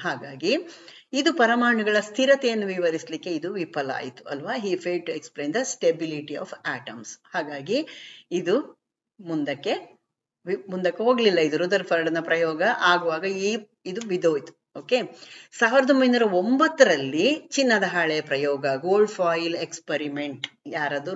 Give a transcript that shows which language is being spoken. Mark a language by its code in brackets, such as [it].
[kn] ಹಾಗಾಗಿ ಇದು ಪರಮಾಣುಗಳ ಸ್ಥಿರತೆಯನ್ನು ವಿವರಿಸಲಿಕ್ಕೆ ಇದು ವಿಫಲ ಆಯಿತು ಅಲ್ವಾ? [en] he failed to explain the stability of atoms. [kn] ಹಾಗಾಗಿ ಇದು ಮುಂದಕ್ಕೆ ಹೋಗ್ಲಿಲ್ಲ. ಇದು ರುದರ್ಫರ್ಡ್ನ ಪ್ರಯೋಗ ಆಗುವಾಗ ಇದು ಬಿದ್ದೋಯ್ತು. ಓಕೆ. 1909ರಲ್ಲಿ ಚಿನ್ನದ ಹಾಳೆ ಪ್ರಯೋಗ, ಗೋಲ್ಡ್ ಫಾಯಿಲ್ ಎಕ್ಸ್ಪರಿಮೆಂಟ್, ಯಾರದು?